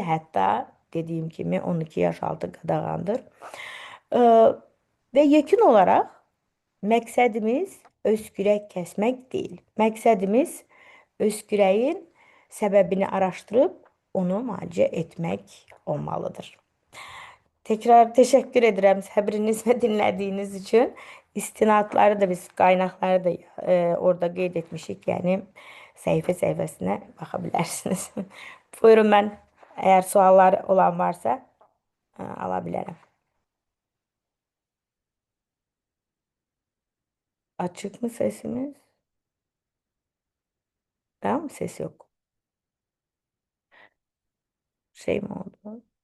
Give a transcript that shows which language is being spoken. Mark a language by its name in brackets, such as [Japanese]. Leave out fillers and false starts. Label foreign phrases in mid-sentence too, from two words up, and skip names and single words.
[Azerbaijani] Hətta dediyim kimi 12 yaş altı qadağandır. E, Və yekun olaraq məqsədimiz öskürək kəsmək deyil. Məqsədimiz öskürəyin səbəbini araştırıp onu müalicə etmək olmalıdır. [Turkish] Tekrar teşekkür ederim səbriniz ve dinlediğiniz için. [Azerbaijani] İstinadları da biz kaynakları da orada qeyd etmişik. Yani səhifə səhifəsinə baxa bilərsiniz. [Turkish] Buyurun ben eğer suallar olan varsa alabilirim. Açık mı sesimiz? Tamam mı? Ses yok. Şey mi oldu?